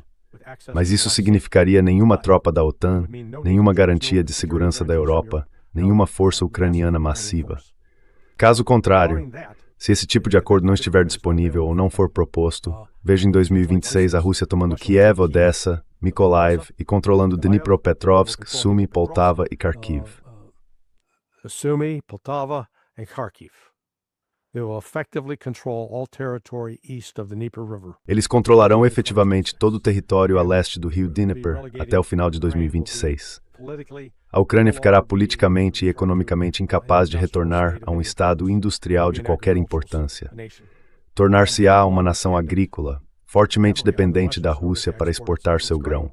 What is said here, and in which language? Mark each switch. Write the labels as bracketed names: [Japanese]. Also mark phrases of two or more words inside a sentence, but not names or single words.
[Portuguese] Mas isso significaria nenhuma tropa da OTAN, nenhuma garantia de segurança da Europa, nenhuma força ucraniana massiva. Caso contrário, se esse tipo de acordo não estiver disponível ou não for proposto, vejo em 2026 a Rússia tomando Kiev, Odessa, Mykolaiv e controlando Dnipropetrovsk, Sumy, Poltava e Kharkiv. Sumy, Poltava e Kharkiv. [English] They will effectively control all territory east of the Dnieper River. [Portuguese] Eles controlarão efetivamente todo o território a leste do rio Dnieper até o final de 2026. A Ucrânia ficará politicamente e economicamente incapaz de retornar a um estado industrial de qualquer importância. Tornar-se-á uma nação agrícola, fortemente dependente da Rússia para exportar seu grão.